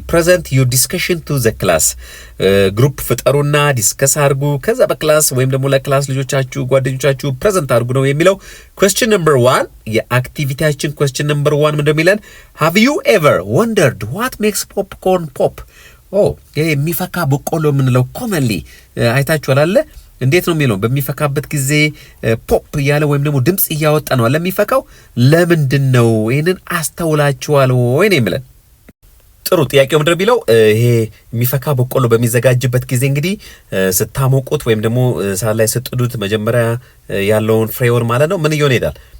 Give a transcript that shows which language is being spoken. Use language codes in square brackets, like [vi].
[en] Present your discussion to the class. [am] ግሩፕ ፍጠሩና ዲስከስ አድርጉ። ከዛ በክላስ ወይም ደግሞ ለክላስ ልጆቻችሁ ጓደኞቻችሁ ፕሬዘንት አድርጉ ነው የሚለው። [en] question number 1 [am] የአክቲቪቲያችን question number 1 ምንድነው የሚለን? [en] have you ever wondered what makes popcorn pop? [am] የሚፈካ በቆሎ የምንለው commonly አይታችኋል አይደል? እንዴት ነው የሚለው? በሚፈካበት ጊዜ ፖፕ እያለ ወይም ደግሞ ድምጽ እያወጣ ነው ለሚፈካው። ለምንድን ነው? ይሄንን አስተውላችኋል ወይ ነው የሚለን። ጥሩ ጥያቄው ምንድነው የሚለው? ይሄ የሚፈካ በቆሎ በሚዘጋጅበት ጊዜ እንግዲህ ስታሞቁት ወይም ደግሞ ሳት ላይ ስትጥዱት መጀመሪያ ያለውን ፍሬውን ማለት ነው ምን እየሆነ ይሄዳል?